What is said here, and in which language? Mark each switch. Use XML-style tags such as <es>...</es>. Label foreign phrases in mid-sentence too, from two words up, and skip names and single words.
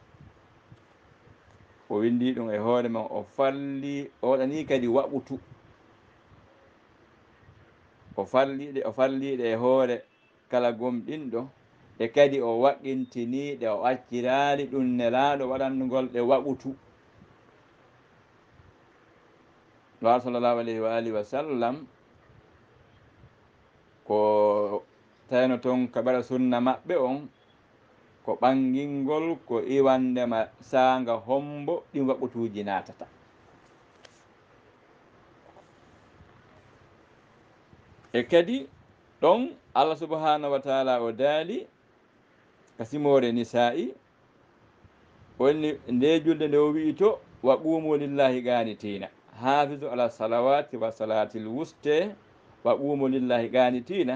<ff>o windi ɗum e hoore men o farli oɗani kadi waɓutu o farliɗe e hoore kala gomɗinɗo e kadi o waɗintiniɗe o accirali ɗum nelaɗo waɗandugol ɗe waɓutu.</ff> <ar>وصلى الله عليه وعلى آله وسلم</ar> <ff>ko tawno toon kaɓara sunna maɓɓe on ko ɓangingol ko iwandema sanga hombo ɗin waɓutuji natata. e kadi ɗon</ff> <ar>الله سبحانه وتعالى</ar> <ff>o daali ka simore nisa'i wonni nde julde nde o wi to</ff> <ar>وقوموا لله قانتين حافظوا على الصلوات والصلاة الوسطى وقوموا لله قانتين.</ar>